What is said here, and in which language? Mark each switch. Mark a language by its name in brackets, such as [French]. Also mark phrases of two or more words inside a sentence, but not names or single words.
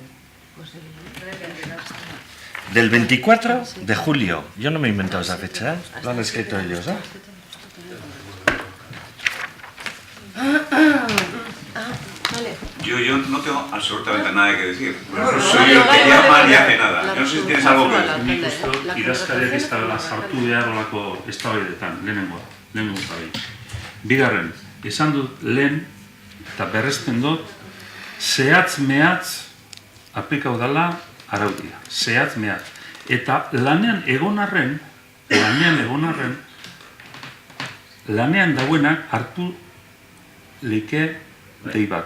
[Spanish] Del 24 de julio, yo no me he inventado esa fecha, ¿eh? Lo han escrito ellos, ¿eh? Yo no tengo absolutamente nada que decir. No soy el que llama ni hace nada. Yo no sé si tienes algo que decir. [Basque] Nik uste dut idazkariak ez dela sartu behar olako eztabaidetan, lehenengo zabe. Bigarren, esan dut lehen eta berresten dut, zehatz mehatz aplikau dela araudia, zehatz mehatz. Eta lanean egon arren, lanean dauenak hartu like dei bat.